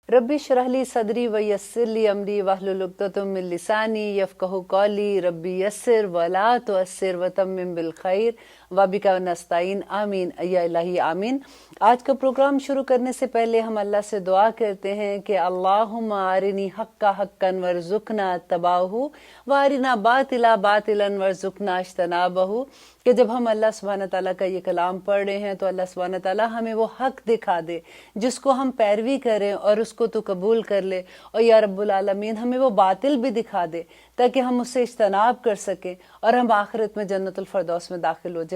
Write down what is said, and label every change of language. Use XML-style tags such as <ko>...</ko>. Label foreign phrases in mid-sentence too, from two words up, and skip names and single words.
<ar>رب اشرح لي صدري ويسر لي أمري واحلل عقدة من لساني يفقهوا قولي رب يسر ولا تعسر وتمم بالخير وبك نستعين آمين يا إلهي آمين.</ar> <hi>आज का प्रोग्राम शुरू करने से पहले हम अल्लाह से दुआ करते हैं कि</hi> <ar>اللهم أرني الحق حقا وارزقنا اتباعه وأرنا الباطل باطلا وارزقنا اجتنابه,</ar> <hi>कि जब हम अल्लाह</hi> <ar>سبحانه تعالى</ar> <hi>का ये कलाम पढ़ रहे हैं तो अल्लाह</hi> <ar>سبحانه تعالى</ar> <hi>हमें वो हक दिखा दे जिसको हम पैरवी करें और उसको तो कबूल कर ले, और</hi> <ar>يا رب العالمين</ar> <hi>हमें वो बातिल भी दिखा दे ताकि हम उससे इज्तनाब कर सकें और हम आखिरत में</hi> <ar>جنة الفردوس</ar> <hi>में दाखिल हो जाए।</hi>